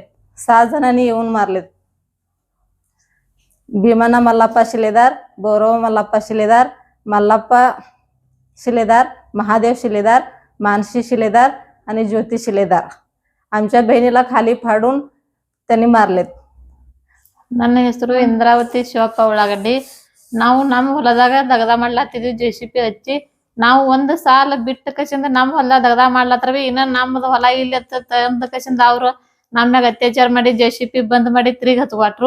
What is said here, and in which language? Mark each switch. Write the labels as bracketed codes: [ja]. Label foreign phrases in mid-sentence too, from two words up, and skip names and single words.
[mr] 6 जणांनी येऊन मारलेत. भीमण्णा मल्लाप्पा शिलेदार, भैरवा मल्लाप्पा शिलेदार, मल्लाप्पा शिलेदार, महादेव शिलेदार, मानसी शिलेदार आणि ज्योती शिलेदार. आमच्या बहिणीला खाली फाडून त्यांनी मारलेत. [kn] ನನ್ನ ಹೆಸರು ಇಂದ್ರಾವತಿ ಶಿವಪ್ಪ ಉಳ್ಳಾಗಡ್ಡಿ. ನಾವು ನಮ್ಮ ಹೊಲದಾಗ ದಗದ ಮಾಡ್ಲಾತಿದ್ವಿ JCP ಹಚ್ಚಿ. ನಾವು ಒಂದು ಸಾಲ ಬಿಟ್ಟು ಕಸಿಂದ ನಮ್ಮ ಹೊಲದಾಗ ದಗದ ಮಾಡ್ಲಾತ್ರವಿ. ಇನ್ನ ನಮ್ಮದು ಹೊಲ ಇಲ್ಲಿ ಅಂದ ಕಸಿಂದ ಅವ್ರು ನಮ್ಯಾಗ ಅತ್ಯಾಚಾರ ಮಾಡಿ JCP ಬಂದ್ ಮಾಡಿ ತಿರುಗಿ ಹಚ್ಕೊಟ್ರು.